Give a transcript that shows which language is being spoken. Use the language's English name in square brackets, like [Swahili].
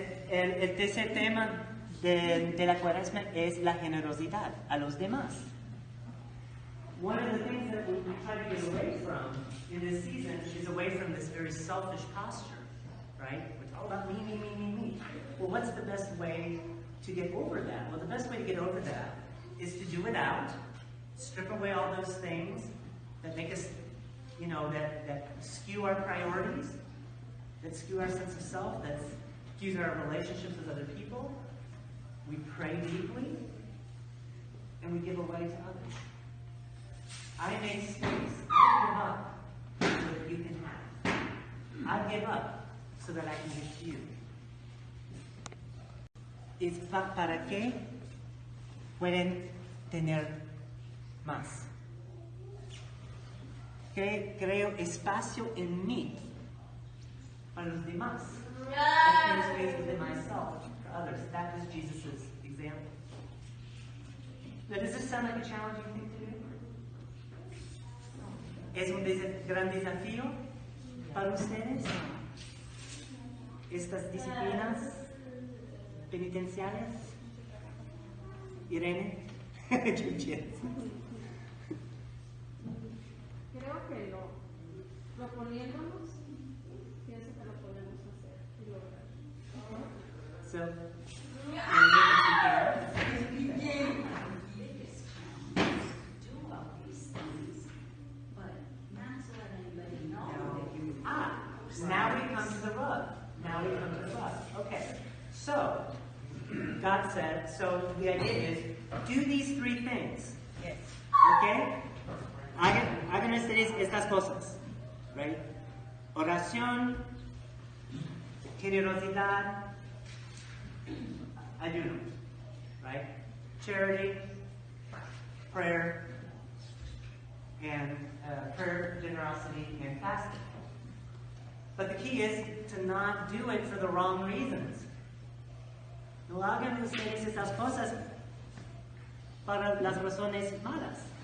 [Spanish] El tercer tema de la Cuaresma es la generosidad a los demás. [English] One of the things that we try to get away from in this season is away from this very selfish posture, right? It's all about me, me, me, me, me. Well, what's the best way to get over that? Well, the best way to get over that is to do it out, strip away all those things that make us, that skew our priorities, that skew our sense of self, that skews our relationships with other people. We pray deeply, and we give away to others. I make space. I give up so that you can have. I give up so that I can give to you. [Spanish] Es para que pueden tener más. Creo espacio en mí para los demás. [English] I change things within myself for others. That was Jesus' example. Now, does this sound like a challenging thing to do? [Spanish] ¿Es un gran desafío para ustedes? Estas disciplinas penitenciales. Irene, ¿qué piensas? Creo que proponiéndonos, pienso que lo podemos hacer y lograr. [English] So, Do all these things, but not to let anybody know that you. now we come to the rub. Now we come to the rub. Okay, so God said, so the idea is, do these three things. Yes. [Spanish] Okay? Hagan estas cosas. Right? Oración, generosidad, ayuno. [English] Right? Charity, prayer, and prayer, generosity, and fasting. But the key is to not do it for the wrong reasons. [Spanish] No hagan ustedes esas cosas para las razones malas.